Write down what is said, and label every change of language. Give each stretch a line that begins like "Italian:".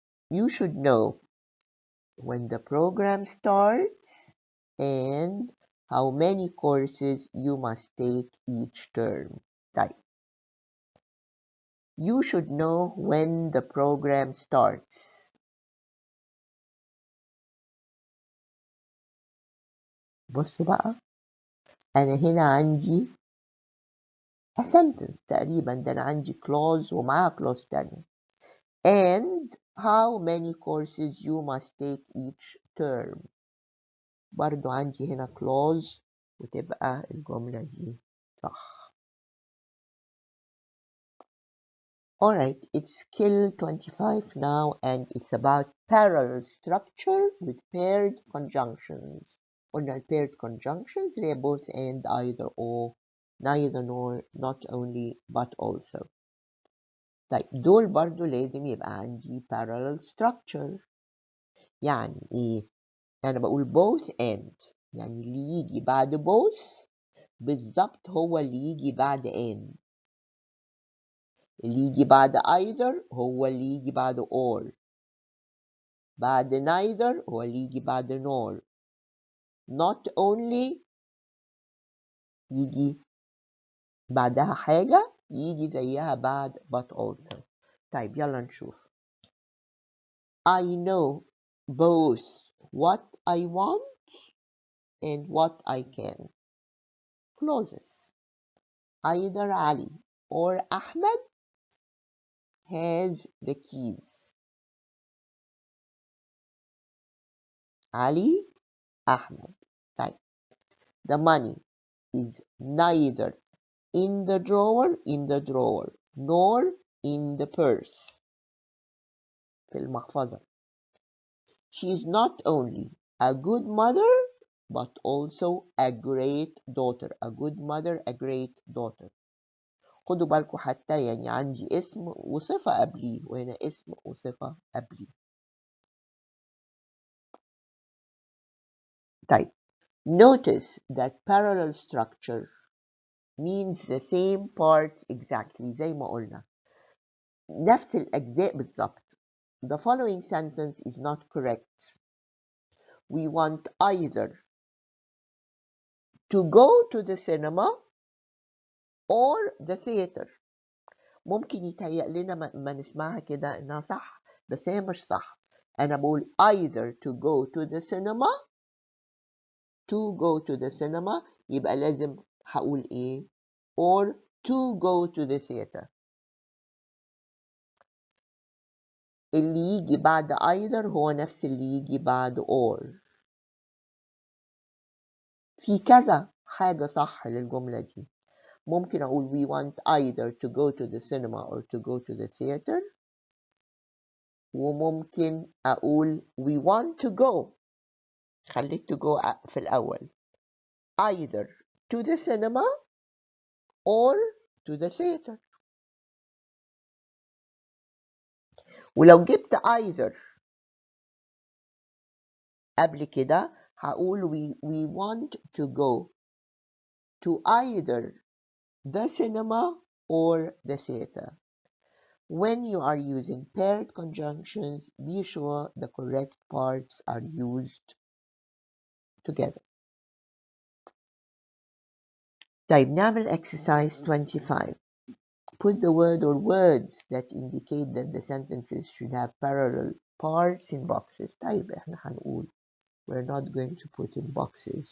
English: You should know when the program starts and how many courses you must take each term.
Arabic: طيب
English: you should know when the program starts.
Arabic: بصوا بقى، أنا هنا عندي
English: a sentence
Arabic: تقريبا، ده أنا عندي clause ومعاها clause تانية.
English: and how many courses you must take each term.
Arabic: برضو عندي هنا clause وتبقى الجملة دي صح.
English: Alright, it's skill 25 now, and it's about parallel structure with paired conjunctions.
Arabic: قلنا
English: paired conjunctions they are both and, either or, neither nor, not only but also.
Arabic: طيب دول برضو لازم يبقى عندي parallel structure. يعني ايه؟ أنا بقول both and، يعني اللي يجي بعد both بالظبط هو اللي يجي بعد and، اللي يجي بعد either هو اللي يجي بعد or، بعد neither هو اللي يجي بعد nor، not only يجي بعدها حاجة يجي زيها بعد but also. طيب يلا نشوف.
English: I know both what I want and what I can. Clauses. Either Ali or Ahmed has the keys. Ali, Ahmed.
Arabic: طيب
English: the money is neither in the drawer nor in the purse.
Arabic: في المحفظة.
English: She is not only a good mother but also a great daughter. A good mother, a great daughter.
Arabic: خدوا بالكم حتى يعني عندي اسم وصفة قبليه، وهنا اسم وصفة قبليه.
English: طيب notice that parallel structure means the same parts exactly
Arabic: زي ما قلنا، نفس الأجزاء بالظبط.
English: The following sentence is not correct. We want either to go to the cinema or the theater.
Arabic: ممكن يتهيأ لنا ما نسمعها كده إنها صح، بس هي مش صح. أنا بقول
English: either to go to the cinema، to go to the cinema
Arabic: يبقى لازم هقول إيه؟
English: or to go to the theater.
Arabic: اللي يجي بعد either هو نفس اللي يجي بعد or. في كذا حاجة صح للجملة دي. ممكن أقول
English: we want either to go to the cinema or to go to the theater،
Arabic: وممكن أقول
English: we want to go،
Arabic: خليت
English: to go
Arabic: في الأول،
English: either to the cinema or to the theater.
Arabic: ولو جبت
English: either
Arabic: قبل كده هقول
English: we want to go to either the cinema or the theater. When you are using paired conjunctions, be sure the correct parts are used together.
Arabic: طيب نعمل exercise 25.
English: put the word or words that indicate that the sentences should have parallel parts in boxes.
Arabic: طيب
English: احنا هنقول we're not going to put in boxes.